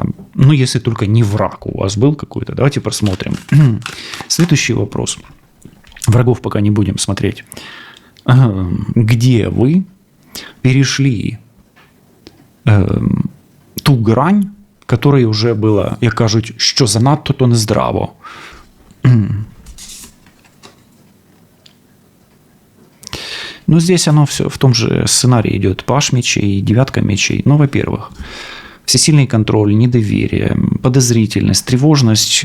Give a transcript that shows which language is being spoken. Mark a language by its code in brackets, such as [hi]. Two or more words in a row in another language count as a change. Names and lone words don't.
[ru] Ну, если только не враг у вас был какой-то. Давайте посмотрим. Следующий вопрос. Врагов пока не будем смотреть. Где вы перешли ту грань, которой уже было, [uk] як кажуть, що занадто, то не здраво. [ru] Но здесь оно все в том же сценарии идет. Паж мечей, девятка мечей. Ну, во-первых, всесильный контроль, недоверие, подозрительность, тревожность.